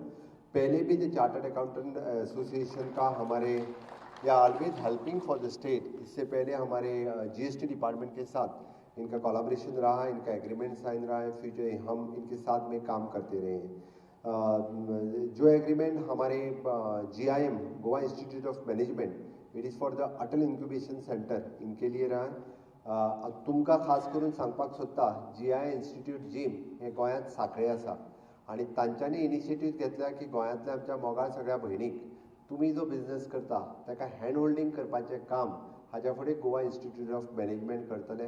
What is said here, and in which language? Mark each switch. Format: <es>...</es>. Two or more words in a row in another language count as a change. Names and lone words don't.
<hi>पहले भी द चार्टर्ड अकाउंटेंट एसोसिएशन का हमारे या</hi> <en>always helping for the state,</en> <hi>इससे पहले हमारे GST डिपार्टमेंट के साथ इनका कोलैबोरेशन रहा है, इनका एग्रीमेंट साइन रहा है, फ्यूचर हम इनके साथ में काम करते रहे हैं। जो एग्रीमेंट हमारे GIM गोवा इंस्टीट्यूट ऑफ मैनेजमेंट,</hi> <en>it is for the Atal Incubation Centre,</en> <hi>इनके लिए रहा है।</hi> <kok>तुमका खास करून सांगपाक सोदता, GI इंस्टिट्यूट जिम हे गोंयांत सांखळे आसा, आणि तांच्यांनी इनिशिएटीव घेतल्या की गोंयांतल्या आमच्या मोगाळ सगळ्या भयणीक तुम्ही जो बिझनेस करता ताका</kok> <en>hand holding</en> <kok>करपाचें काम हाच्या फुडें गोवा इंस्टिट्यूट ऑफ मॅनेजमेंट करतले।</kok>